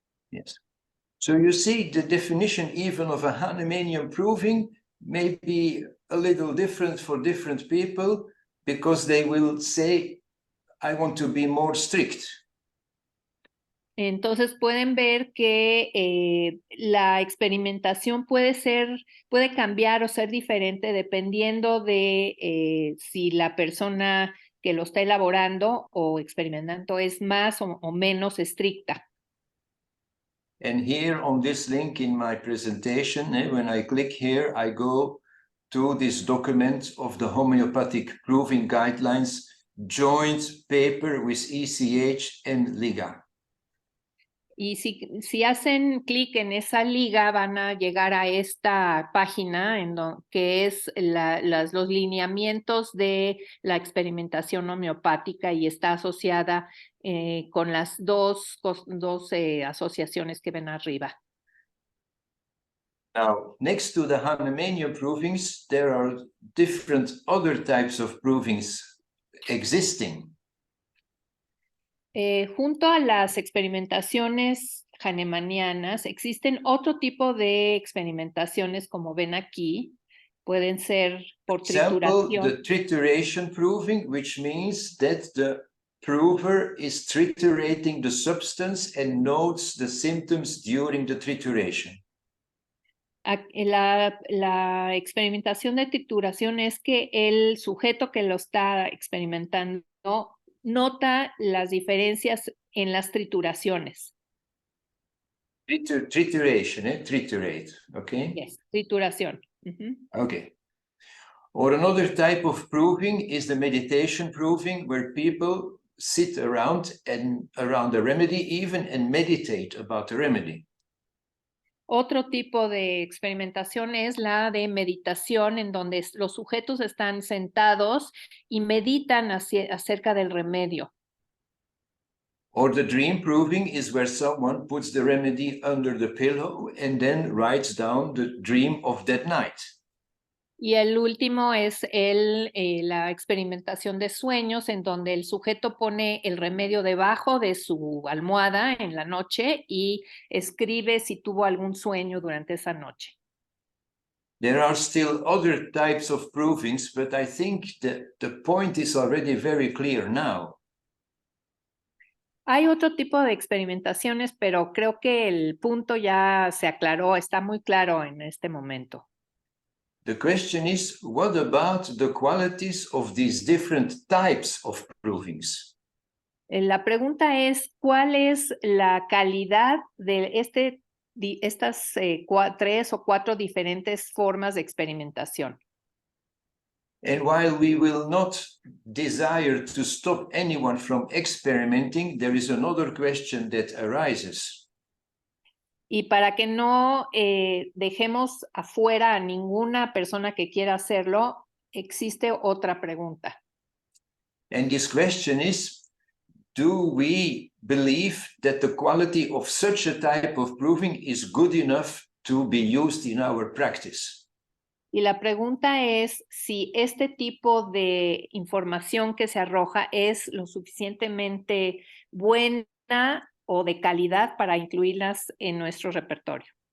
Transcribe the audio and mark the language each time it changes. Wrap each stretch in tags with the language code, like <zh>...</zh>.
<en>Yes. So you see the definition even of a Hahnemannian proving may be a little different for different people because they will say, I want to be more strict.</en> <es>Entonces pueden ver que la experimentación puede cambiar o ser diferente dependiendo de si la persona que lo está elaborando o experimentando es más o menos estricta.</es> <en>And here on this link in my presentation, when I click here, I go to this document of the homeopathic proving guidelines, joint paper with ECH and LIGA.</en> <es>Y si hacen clic en esa liga, van a llegar a esta página que es los lineamientos de la experimentación homeopática y está asociada con las dos asociaciones que ven arriba.</es> <en>Now, next to the Hahnemannian provings, there are different other types of provings existing.</en> <es>Junto a las experimentaciones hahnemannianas, existen otro tipo de experimentaciones, como ven aquí, pueden ser por trituración.</es> <en>The trituration proving, which means that the prover is triturating the substance and notes the symptoms during the trituration.</en> <es>La experimentación de trituración es que el sujeto que lo está experimentando nota las diferencias en las trituraciones.</es> <en>Trituration, triturate, okay? Yes,</en> <es>trituración.</es> <en>Okay. Or another type of proving is the meditation proving, where people sit around the remedy even and meditate about the remedy.</en> <es>Otro tipo de experimentación es la de meditación, en donde los sujetos están sentados y meditan acerca del remedio.</es> <en>Or the dream proving is where someone puts the remedy under the pillow and then writes down the dream of that night.</en> <es>Y el último es la experimentación de sueños, en donde el sujeto pone el remedio debajo de su almohada en la noche y escribe si tuvo algún sueño durante esa noche.</es> <en>There are still other types of provings, but I think that the point is already very clear now.</en> <es>Hay otro tipo de experimentaciones, pero creo que el punto ya se aclaró, está muy claro en este momento.</es> <en>The question is, what about the qualities of these different types of provings?</en> <es>La pregunta es, ¿cuál es la calidad de estas 3 o 4 diferentes formas de experimentación?</es> <en>And while we will not desire to stop anyone from experimenting, there is another question that arises.</en> <es>Y para que no dejemos afuera a ninguna persona que quiera hacerlo, existe otra pregunta.</es> <en>And this question is, do we believe that the quality of such a type of proving is good enough to be used in our practice?</en> <es>Y la pregunta es si este tipo de información que se arroja es lo suficientemente buena o de calidad para incluirlas en nuestro repertorio.</es>